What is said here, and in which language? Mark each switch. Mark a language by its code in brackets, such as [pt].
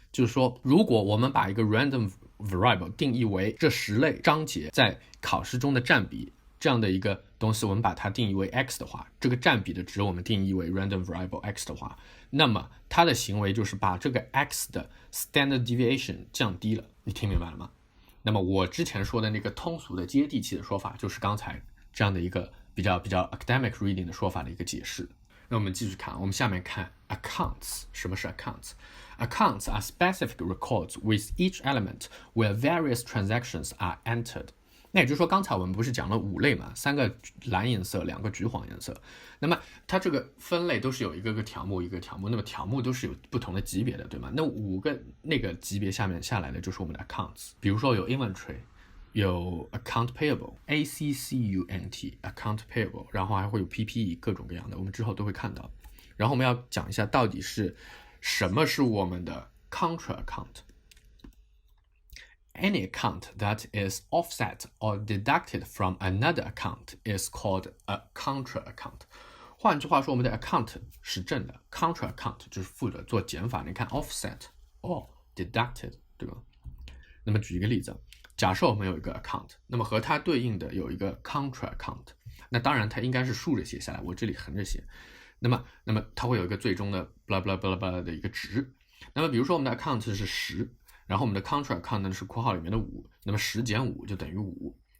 [zh] 就是说，如果我们把一个 random variable 定义为这10类章节在考试中的占比，这样的一个东西我们把它定义为 x 的话，这个占比的值我们定义为 random variable x 的话，那么它的行为就是把这个 x 的 standard deviation 降低了。你听明白了吗？那么我之前说的那个通俗的接地气的说法，就是刚才这样的一个比较 academic reading 的说法的一个解释。那我们继续看，我们下面看 accounts。什么是 accounts？ [en] Accounts are specific records with each element where various transactions are entered。 [zh] 那也就是说，刚才我们不是讲了5类嘛，3个蓝颜色，2个橘黄颜色。那么它这个分类都是有一个条目一个条目，那么条目都是有不同的级别的，对吗？那5个那个级别下面下来的就是我们的 accounts。比如说有 inventory， 有 account payable，ACCUNT account payable， 然后还会有 PPE， 各种各样的，我们之后都会看到。然后我们要讲一下到底是什么是我们的 [en] contra account。Any account that is offset or deducted from another account is called a contra account。 [zh] 换句话说，我们的 account 是正的， contra account 就是负的，做减法。你看 [en] offset or deducted， [zh] 对吧？那么举一个例子，假设我们有一个 account， 那么和它对应的有一个 contra account， 那当然它应该是竖着写下来，我这里横着写。那么它会有一个最终的 blah blah blah blah 的一个值。那么比如说我们的 account 是10，然后我们的 contra account 呢是括号里面的5，那么10减5就等于5。